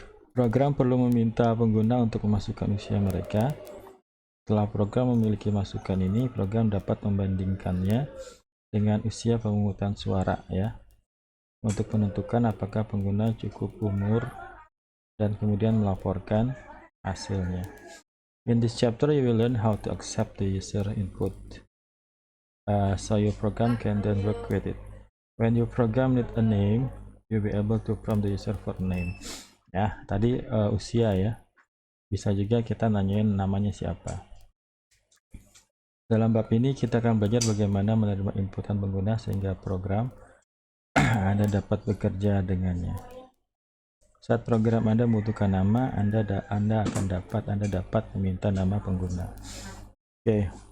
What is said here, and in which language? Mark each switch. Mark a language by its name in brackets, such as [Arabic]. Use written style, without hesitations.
[Indonesian] Program perlu meminta pengguna untuk memasukkan usia mereka. Setelah program memiliki masukan ini, program dapat membandingkannya dengan usia pemungutan suara ya, untuk menentukan apakah pengguna cukup umur dan kemudian melaporkan hasilnya. [English] In this chapter, you will learn how to accept the user input, so your program can then work with it. When your program need a name, you'll be able to prompt the user for name. [Indonesian] Ya, tadi usia ya. Bisa juga kita nanyain namanya siapa. Dalam bab ini kita akan belajar bagaimana menerima inputan pengguna sehingga program Anda dapat bekerja dengannya. Saat program Anda membutuhkan nama, Anda dapat meminta nama pengguna. Oke.